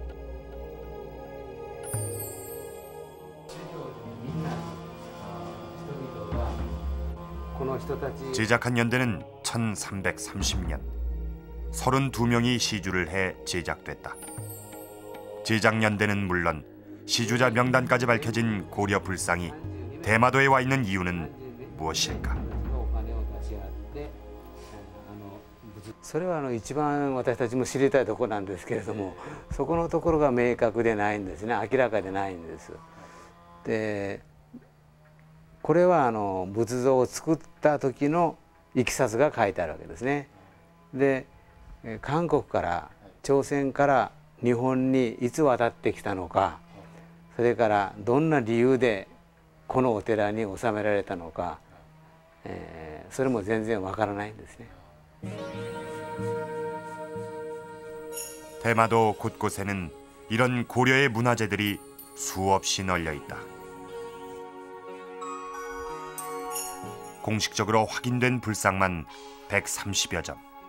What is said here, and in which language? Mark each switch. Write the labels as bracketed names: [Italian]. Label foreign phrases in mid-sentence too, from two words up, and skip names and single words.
[Korean] 제작한 연대는 1330년, 32명이 시주를 해 제작됐다. 제작 연대는 물론 시주자 명단까지 밝혀진 고려 불상이 대마도에 와 있는 이유는 무엇일까? [Japanese] それは一番私たちも知りたいところなんですけれども、そこのところが明確でないんですね。明らかでないんです。で、これは仏像を作った時のいきさつが書いてあるわけですね。で、韓国から朝鮮から日本にいつ渡ってきたのか、それからどんな理由でこのお寺に納められたのか、それも全然わからないんですね。 [Korean] 대마도 곳곳에는 이런 고려의 문화재들이 수없이 널려 있다. 공식적으로 확인된 불상만 130여 점.